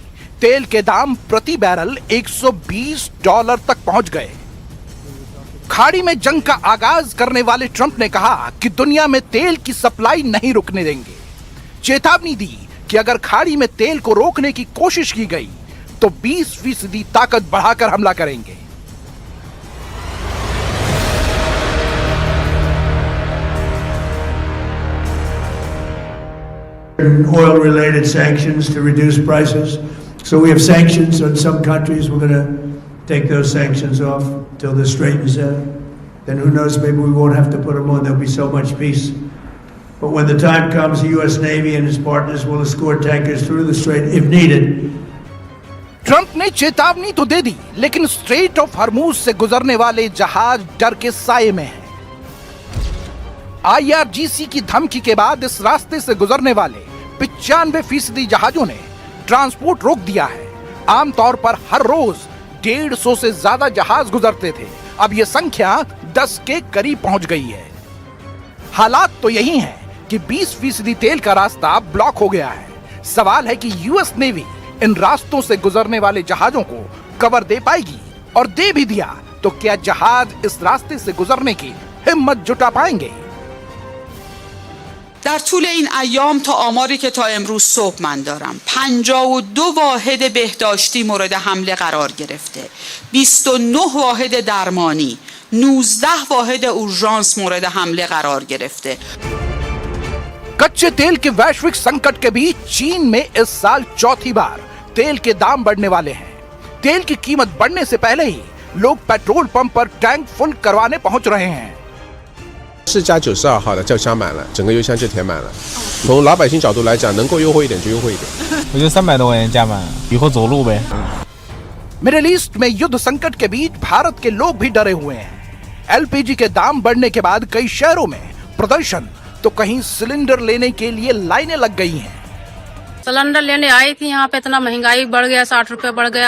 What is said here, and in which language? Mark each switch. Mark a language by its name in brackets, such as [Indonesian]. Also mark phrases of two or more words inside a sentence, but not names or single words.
[Hindi] तेल के दाम प्रति बैरल $120 तक पहुंच गए। खाड़ी में जंग का आगाज करने वाले ट्रंप ने कहा कि दुनिया में तेल की सप्लाई नहीं रुकने देंगे। चेतावनी दी कि अगर खाड़ी में तेल को रोकने की कोशिश की गई तो 20% ताकत बढ़ाकर हमला करेंगे। [English] Oil-related sanctions to reduce prices. So we have sanctions on some countries. We're going to take those sanctions off till this straightens out. Then who knows, maybe we won't have to put them on. There'll be so much peace. But when the time comes, the U.S. Navy and its partners will escort tankers through the strait if needed. [Hindi] ट्रंप ने चेतावनी तो दे दी, लेकिन स्ट्रेट ऑफ हॉर्मूज से गुजरने वाले जहाज डर के साये में हैं। IRGC की धमकी के बाद इस रास्ते से गुजरने वाले 95% जहाजों ने ट्रांसपोर्ट रोक दिया है। आमतौर पर हर रोज 150 से ज्यादा जहाज गुजरते थे, अब यह संख्या 10 के करीब पहुंच गई है। हालात तो यही हैं कि 20% तेल का रास्ता ब्लॉक हो गया है। सवाल है कि यूएस नेवी इन रास्तों से गुजरने वाले जहाजों को कवर दे पाएगी, और दे भी दिया तो क्या जहाज इस रास्ते से गुजरने की हिम्मत जुटा पाएंगे? [Persian] در طول این ایام تا آماری که تا امروز صبح من دارم 52 واحد بهداشتی مورد حمله قرار گرفته، 29 واحد درمانی، 19 واحد اورژانس مورد حمله قرار گرفته. [Hindi] कच्चे तेल के वैश्विक संकट के बीच चीन में इस साल चौथी बार तेल के दाम बढ़ने वाले हैं। तेल की कीमत बढ़ने से पहले ही लोग [English] petrol pump [Hindi] पर [English] tank full [Hindi] करवाने पहुंच रहे हैं। [Chinese] 是加92号的就箱满了，整个油箱就填满了。从老百姓角度来讲，能够优惠一点就优惠一点。我就300多块钱加满，以后走路呗。 [Hindi] मिडिल ईस्ट में युद्ध संकट के बीच भारत के लोग भी डरे हुए हैं। LPG के दाम बढ़ने के बाद कई शहरों में प्रदर्शन, तो कहीं सिलेंडर लेने के लिए लाइनें लग गई हैं। सिलेंडर लेने आई थी, यहाँ पे इतना महंगाई बढ़ गया, 60 रुपए बढ़ गया।